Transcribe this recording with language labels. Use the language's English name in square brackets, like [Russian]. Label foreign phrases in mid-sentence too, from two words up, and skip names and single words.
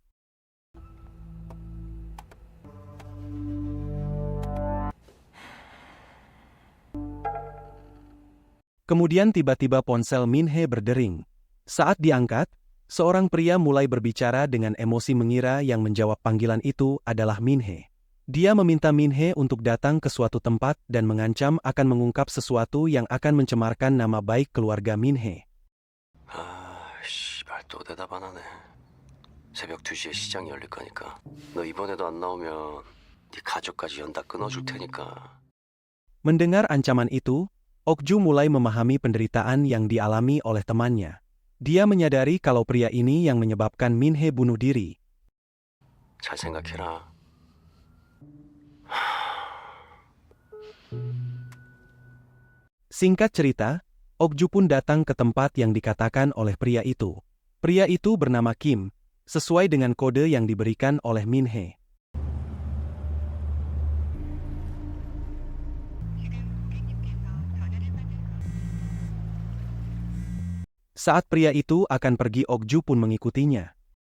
[Indonesian] Kemudian tiba-tiba ponsel Min-hee berdering. Saat diangkat, seorang pria mulai berbicara dengan emosi mengira yang menjawab panggilan itu adalah Min-hee. Dia meminta Min-hee untuk datang ke suatu tempat dan mengancam akan mengungkap sesuatu yang akan mencemarkan nama baik keluarga Min-hee. [Korean] 씨발 또 대답 안 하네. 새벽 2시에 시장이 열릴 거니까. 너 이번에도 안 나오면 네 가족까지 연 다 끊어줄 테니까. [Indonesian] Mendengar ancaman itu, Okju mulai memahami penderitaan yang dialami oleh temannya. Dia menyadari kalau pria ini yang menyebabkan Min-hee bunuh diri. [Korean] 잘 생각해라. [Indonesian] Singkat cerita, Okju pun datang ke tempat yang dikatakan oleh pria itu. Pria itu bernama Kim, sesuai dengan kode yang diberikan oleh Min-hee. Saat pria itu akan pergi, Okju pun mengikutinya.